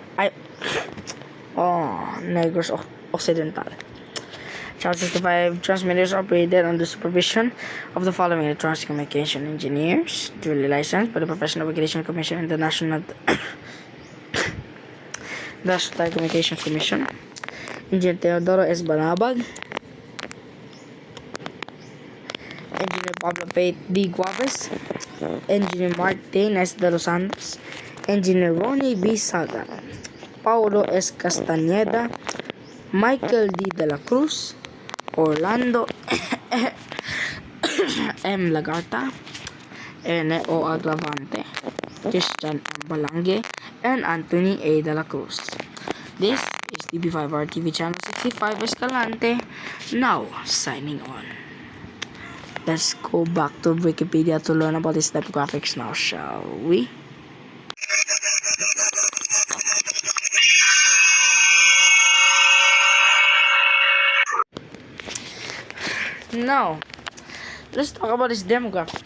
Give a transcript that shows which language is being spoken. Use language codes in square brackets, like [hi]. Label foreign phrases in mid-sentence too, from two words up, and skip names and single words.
[en] Negros Occidental. Channel 65 transmitters operated under supervision of the following electronic communication engineers, duly licensed by the Professional Regulation Commission and the National Telecommunications Commission. Engineer Teodoro S. Banabag, Engineer Pablo P. D. Guaves, Engineer Martin S. De Los Santos, Engineer Ronnie B. Sagan, Paulo S. Castañeda, Michael D. De La Cruz, Orlando M. Lagarta, N.O. Agravante, Christian M. Balange, and Anthony A. De La Cruz. This is DP5RTV Channel 65 Escalante, now signing on. Let's go back to Wikipedia to learn about these demographics now, shall we? Now, let's talk about these demographics.